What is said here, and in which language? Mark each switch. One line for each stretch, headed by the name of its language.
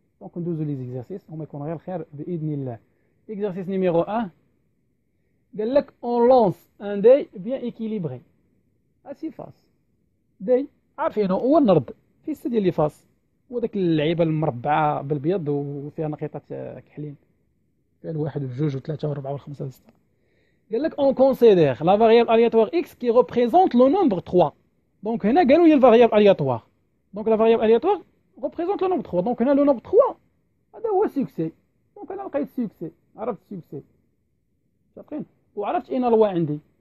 Arabic: دونك ندوزو لي زيكزارسيس هما يكون غير خير باذن الله. اكزرسيس نيميرو 1 قال لك اون لونس ان دي بيان ايكيليبري اسي فاس. دي عارفينه هو النرد في 6 ديال لي فاس، هو داك اللعيبه المربعه بالبيض وفيها نقيطات كحلين، فيها الواحد والجوج والثلاثه والاربعه والخمسه والسته. قال لك
French: on considère la variable aléatoire x qui représente le nombre 3.
Arabic: Donc هنا قالوا هي الفاريابل aléatoire.
French: Donc la variable aléatoire représente le nombre 3.
Arabic: Donc هنا le nombre 3 هذا هو سوكسي. دونك انا لقيت سوكسي، عرفت سوكسي شاطرين، وعرفت اين الوا عندي.